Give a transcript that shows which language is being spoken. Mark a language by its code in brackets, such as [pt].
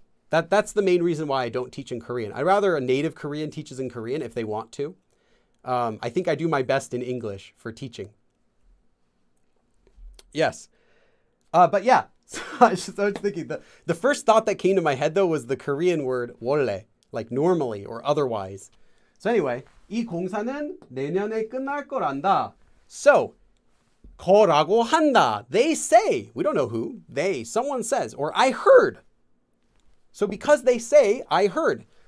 [en] That's the main reason why I don't teach in Korean. I'd rather a native Korean teaches in Korean if they want to. I think I do my best in English for teaching. Yes. But yeah, so I was thinking the first thought that came to my head though was the Korean word 원래, like normally or otherwise. So anyway, [ko] 이 공사는 내년에 끝날 거란다. [en] So, [ko] 거라고 한다. [en] They say, we don't know who, someone says, or I heard. So because they say, I heard